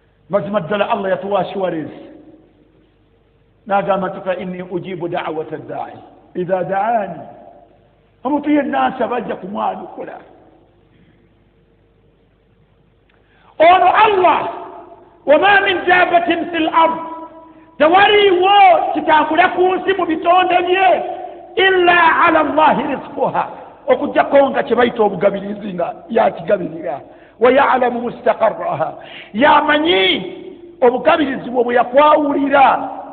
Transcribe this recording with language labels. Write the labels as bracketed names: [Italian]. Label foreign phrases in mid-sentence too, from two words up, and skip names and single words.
[Ganda] Mazima ddala Allah yatuwa assurance. N'agamba nti, [Arabic] "فإني أجيب دعوة الداع إذا دعان." [Ganda] Omuntu yenna ansaba ajja kumwanukula. [Arabic] Ono Allah, "وما من دابة في الأرض." [Ganda] Tewaliiwo kitambula ku nsi mu bitonde bye, [Arabic] "إلا على الله رزقها." [Ganda] Okuggyako nga kye bayita obugabirizi nga yakigabirira. [Arabic] "ويعلم مستقرها." [Ganda] Yamanyi obugabirizi bwe bwe yakwawulira.